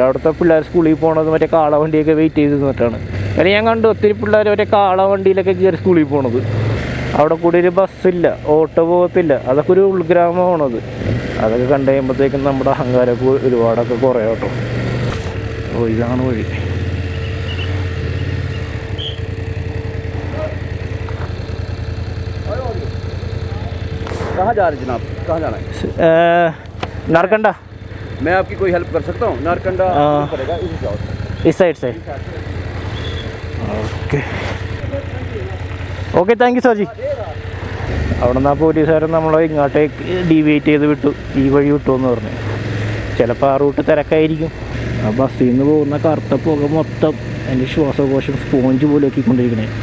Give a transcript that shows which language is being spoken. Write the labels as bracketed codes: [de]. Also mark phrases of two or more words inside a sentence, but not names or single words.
[ml] അവിടുത്തെ പിള്ളേർ സ്കൂളിൽ പോകണത് മറ്റേ കാളവണ്ടിയൊക്കെ വെയിറ്റ് ചെയ്ത് നിന്നിട്ടാണ്. കാരണം ഞാൻ കണ്ടു ഒത്തിരി പിള്ളേർ മറ്റേ കാളവണ്ടിയിലൊക്കെ കയറി സ്കൂളിൽ പോകണത്. അവിടെ കൂടി ഒരു ബസ്സില്ല, ഓട്ടോ പോകത്തില്ല. അതൊക്കെ ഒരു ഉൾഗ്രാമമാണത്. അതൊക്കെ കണ്ടു കഴിയുമ്പോഴത്തേക്കും നമ്മുടെ അഹങ്കാരമൊക്കെ ഒരുപാടൊക്കെ കുറയും കേട്ടോ. ഓ, ഇതാണ് വഴി. [hi] कहाँ जा रहे जनाब, कहाँ जाना है? नारकंडा। मैं आपकी कोई हेल्प कर सकता हूँ? नारकंडा पड़ेगा, इधर जाओ, इस साइड से। [en] okay okay, thank you sir ji. [ml] അവിടെ നിന്ന് ആ പോലീസുകാരൻ നമ്മളെ ഇങ്ങോട്ടേക്ക് ഡീവിയേറ്റ് ചെയ്ത് വിട്ടു, ഈ വഴി വിട്ടു എന്ന് പറഞ്ഞു. ചിലപ്പോൾ ആ റൂട്ട് തിരക്കായിരിക്കും. ആ ബസ്സിൽ നിന്ന് പോകുന്ന കറുത്ത പുക മൊത്തം എൻ്റെ ശ്വാസകോശം സ്പോഞ്ച് പോലെ ആക്കിക്കൊണ്ടിരിക്കണേ.